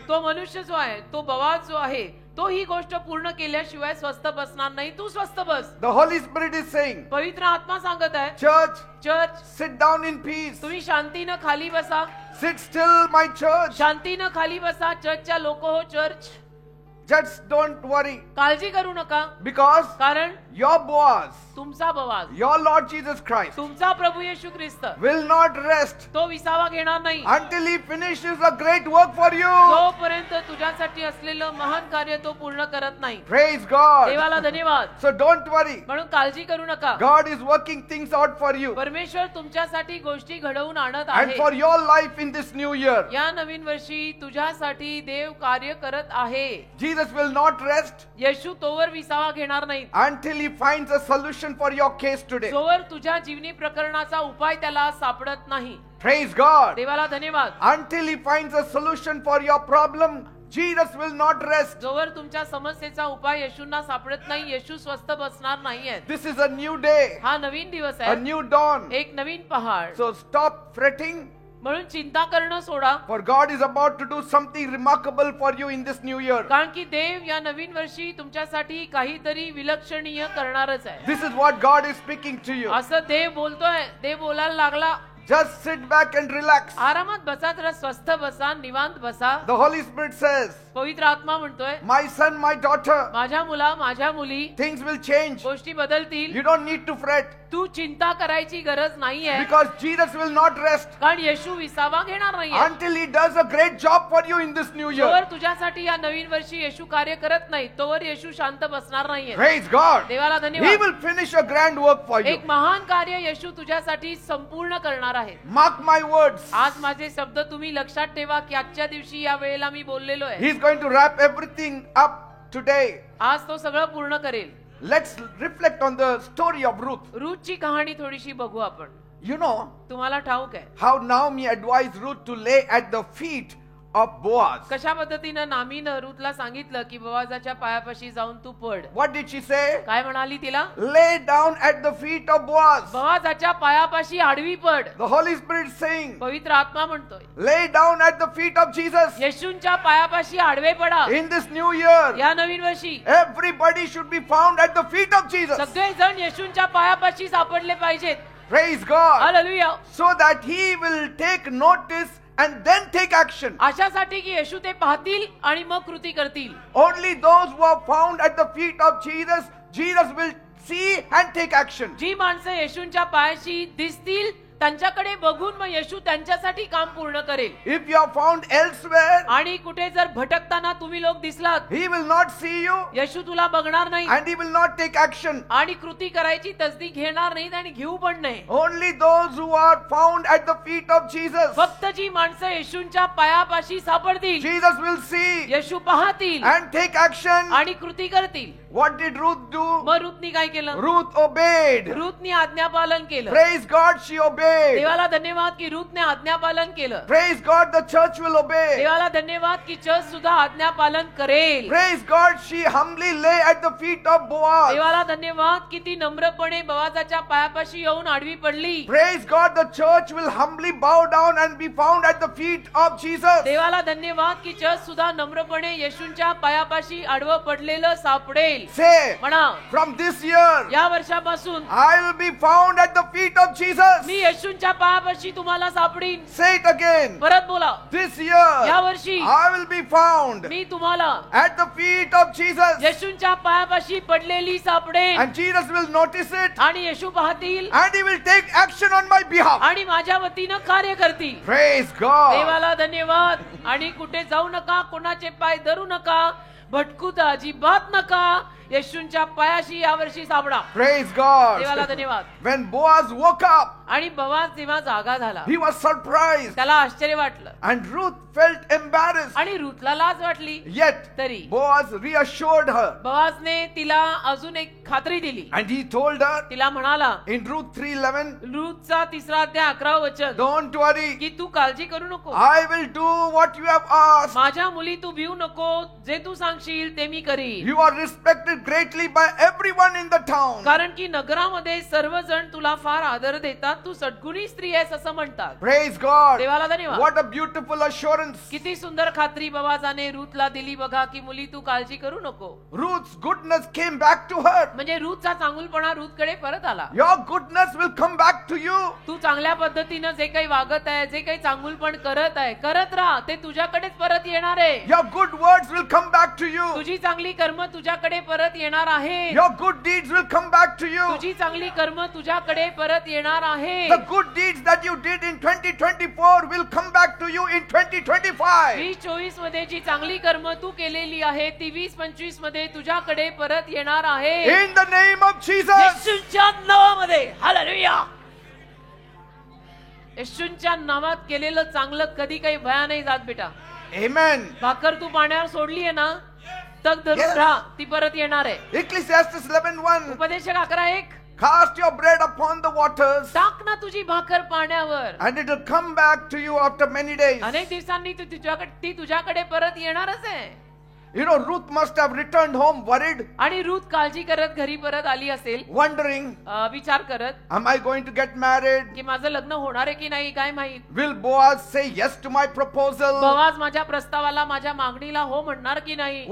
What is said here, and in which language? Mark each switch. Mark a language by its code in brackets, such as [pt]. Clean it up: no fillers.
[mr] तो मनुष्य जो आहे, तो बवाज जो आहे, तो ही गोष्ट पूर्ण केल्याशिवाय स्वस्थ बसणार नाही. तू स्वस्थ बस. [en] The Holy Spirit is saying, [mr] पवित्र आत्मा सांगत आहे, [en] church, [mr] church [en] sit down in peace. [mr] तुम्ही शांतीनं खाली बसा. [en] Sit still, my church. [mr] शांतीनं खाली बसा. चर्चच्या लोक हो, चर्च [en] Just don't worry. [mr] काळजी करू नका. [en] Because [mr] कारण [en] your Boaz, [mr] तुमचा बवाज, [en] your Lord Jesus Christ, [mr] तुमचा प्रभू येशू ख्रिस्त [en] will not rest [mr] तो विसावा घेणार नाही [en] until he finishes a great work for you. [mr] जोपर्यंत तुझ्यासाठी असलेलं महान कार्य तो पूर्ण करत नाही. [en] Praise God. [mr] देवाला धन्यवाद. [en] So don't worry. [mr] म्हणून काळजी करू नका. [en] God is working things out for you. [mr] परमेश्वर तुमच्यासाठी गोष्टी घडवून आणत [en] And [mr] आहे. [en] for your life in this new year. [mr] या नवीन वर्षी तुझ्यासाठी देव कार्य करत आहे. [en] Jesus will not rest [mr] येशू तोवर विसावा घेणार नाही [en] until he finds a solution for your case today. [mr] जोवर तुझ्या जीवनी प्रकरणाचा उपाय त्याला सापडत नाही. [en] Praise God. [mr] देवाला धन्यवाद. [en] Until he finds a solution for your problem, Jesus will not rest. [mr] जोवर तुमच्या समस्येचा उपाय येशूंना सापडत नाही, येशू स्वस्थ बसणार नाहीये. [en] This is a new day, [mr] हा नवीन दिवस [en] a [mr] आहे, [en] new dawn. [mr] एक नवीन पहाड. [en] So stop fretting, [mr] म्हणून चिंता करणं सोडा. [en] for God is about to do something remarkable for you in this new year. [mr] कारण की देव या नवीन वर्षी तुमच्यासाठी काहीतरी विलक्षणीय करणारच आहे. [en] This is what God is speaking to you. [mr] असं देव बोलतोय. देव बोलायला लागला. [en] Just sit back and relax. [mr] आरामात बसा, जरा स्वस्थ बसा, निवांत बसा. [en] The Holy Spirit says, [mr] पवित्र आत्मा म्हणतोय, [en] my son, my daughter, [mr] माझ्या मुला, माझ्या मुली, [en] things will change. [mr] गोष्टी बदलतील. [en] You don't need to fret [mr] तू चिंता करायची गरज नाहीये. [en] because Jesus will not rest [mr] कारण येशू विसावा घेणार नाहीये. [en] until he does a great job for you in this new year. [mr] तोवर तुझ्यासाठी या नवीन वर्षी येशू कार्य करत नाही, तोवर येशू शांत बसणार नाहीये. [en] Praise God. [mr] देवाला [en] He [mr] धन्यवाद. [en] will finish a grand work for you. [mr] एक महान कार्य येशू तुझ्यासाठी संपूर्ण करणार आहे. [en] Mark my words. [mr] आज माझे शब्द तुम्ही लक्षात ठेवा की आजच्या दिवशी या वेळेला मी बोललेलो आहे. [en] He's going to wrap everything up today. [mr] आज तो सगळं पूर्ण करेल. [en] Let's reflect on the story of Ruth. [mr] रूथची कहाणी थोडीशी बघू आपण. [en] You know [mr] तुम्हाला ठाऊक आहे [en] how Naomi advised Ruth to lay at the feet of Boaz. [mr] कशा पद्धतीनं नामीनं रूथला सांगितलं की बोआजाच्या पायापाशी जाऊन तू पड. [en] What did she say? [mr] काय म्हणाली तिला? [en] Lay down at the feet of Boaz. [mr] बोआजाच्या पायापाशी आडवी पड. [en] The Holy Spirit saying, [mr] पवित्र आत्मा म्हणतोय, [en] lay down at the feet of Jesus. [mr] येशूंच्या पायापाशी आडवे पडा. [en] In this new year, [mr] या नवीन वर्षी [en] everybody should be found at the feet of Jesus. [mr] सगळे जण येशूंच्या पायापाशी सापडले पाहिजेत. [en] Praise God. [mr] Hallelujah. [en] So that he will take notice and then take action. [mr] अशासाठी की येशू ते पाहतील आणि मग कृती करतील. [en] Only those who are found at the feet of Jesus, Jesus will see and take action. [mr] जी माणसं येशूंच्या पायाशी दिसतील त्यांच्याकडे बघून मग येशू त्यांच्यासाठी काम पूर्ण करेल. [en] If you are found elsewhere, [mr] आणि कुठे जर भटकताना तुम्ही लोक दिसलात, [en] he will not see you [mr] येशू तुला बघणार नाही [en] and he will not take action. [mr] आणि कृती करायची तसदी घेणार नाहीत आणि घेऊ पण नाही. [en] Only those who are found at the feet of Jesus, [mr] फक्त जी माणसं येशूंच्या पायापाशी सापडतील, [en] Jesus will see [mr] येशू पाहतील [en] and take action. [mr] आणि कृती करतील. [en] What did Ruth do? [mr] मग रूथनी काय केलं? [en] Ruth obeyed. [mr] रूथनी आज्ञापालन केलं. [en] Praise God, she obeyed. [mr] देवाला धन्यवाद की रूथने आज्ञापालन केलं. [en] Praise God, the church will obey. [mr] देवाला धन्यवाद की चर्च सुद्धा आज्ञापालन करेल. [en] Praise God, she humbly lay at the feet of Boaz. [mr] देवाला धन्यवाद की ती नम्रपणे बोआजाच्या पायापाशी येऊन आडवी पडली. [en] Praise God, the church will humbly bow down and be found at the feet of Jesus. [mr] देवाला धन्यवाद की चर्च सुद्धा नम्रपणे येशूंच्या पायापाशी आडवं पडलेलं सापडेल. [en] Say, [mr] म्हणा, [en] from this year, [mr] या वर्षापासून [en] I will be found at the feet of Jesus. [mr] मी येशूंच्या पायापाशी तुम्हाला सापडीन. [en] Say it again. [mr] परत बोला. [en] This year, [mr] या वर्षी [en] I will be found [mr] मी तुम्हाला [en] at the feet of Jesus. [mr] येशूंच्या पायापाशी पडलेली सापडेन. [en] And Jesus will notice it [mr] आणि येशू पाहतील [en] and he will take action on my behalf. [mr] आणि माझ्या वतीनं कार्य करतील. [en] Praise God. [mr] देवाला धन्यवाद. आणि कुठे जाऊ नका, कोणाचे पाय धरू नका, भटकू तर अजिबात नका. येशूंच्या पायाशी यावर्षी सापडा. [en] Praise God. [mr] देवाला धन्यवाद. [en] When Boaz woke up, [mr] आणि बोआज जेव्हा जागा झाला, [en] he was surprised [mr] त्याला आश्चर्य वाटलं [en] and Ruth felt embarrassed. [mr] आणि रूथला लाज वाटली. [en] Yet [mr] तरी [en] Boaz reassured her [mr] बोआजने तिला अजून एक खात्री दिली. [en] and he told her [mr] तिला म्हणाला, [en] in Ruth 3:11, [mr] रूथचा 3 अध्याय 11 वचन, [en] don't worry, [mr] की तू काळजी करू नको. [en] I will do what you have asked. [mr] माझ्या मुली तू भिवू नको, जे तू सांगशील ते मी करीन. [en] You are respected respected greatly by everyone in the town. [mr] कारण की नगरामध्ये सर्वजण तुला फार आदर देतात, तू सद्गुणी स्त्री आहेस असं म्हणतात. [en] Praise God. [mr] देवाला धन्यवाद. [en] What a beautiful assurance. [mr] किती सुंदर खात्री बोआजाने रूथला दिली बघा की मुली तू काळजी करू नको. [en] Ruth's goodness came back to her. [mr] म्हणजे रूथचा चांगुलपणा रूथकडे परत आला. [en] Your goodness will come back to you. [mr] तू चांगल्या पद्धतीनं जे काही वागत आहे, जे काही चांगुलपण करत आहे, करत राहा, ते तुझ्याकडेच परत येणार आहे. [en] Your good words will come back to you. [mr] तुझी चांगली कर्म तुझ्याकडे परत येणार आहे. [en] Your good deeds will come back to you. [mr] तुझी चांगली कर्म तुझ्याकडे परत येणार आहे. [en] The good deeds that you did in 2024 will come back to you in 2025. [mr] 2024 मध्ये जी चांगली कर्म तू केलेली आहे ती 2025 मध्ये तुझ्याकडे परत येणार आहे. [en] In the name of Jesus. [mr] येशूच्या नावामध्ये हालेलुया. येशूच्या नावात केलेलं चांगलं कधी काही भया नाही जात बेटा. [en] Amen. [mr] भाकर तू पाण्यावर सोडली आहे ना, तग धरून [en] Yes. [mr] राहा, ती परत येणार आहे. [en] Ecclesiastes 11:1. [mr] उपदेशक 11:1. [en] Cast your bread upon the waters, [mr] टाक ना तुझी भाकर पाण्यावर, [en] and it will come back to you after many days. [mr] अनेक दिवसांनी ती तुझ्याकडे परत येणारच आहे. [en] You know, Ruth must have returned home worried, [mr] आणि रूथ काळजी करत घरी परत आली असेल, [en] wondering, [mr] विचार करत [en] am I going to get married? [mr] की माझं लग्न होणार आहे की नाही काय माहित. [en] Will Boaz say yes to my proposal? [mr] Boaz माझ्या प्रस्तावाला, माझ्या मागणीला हो म्हणणार की नाही.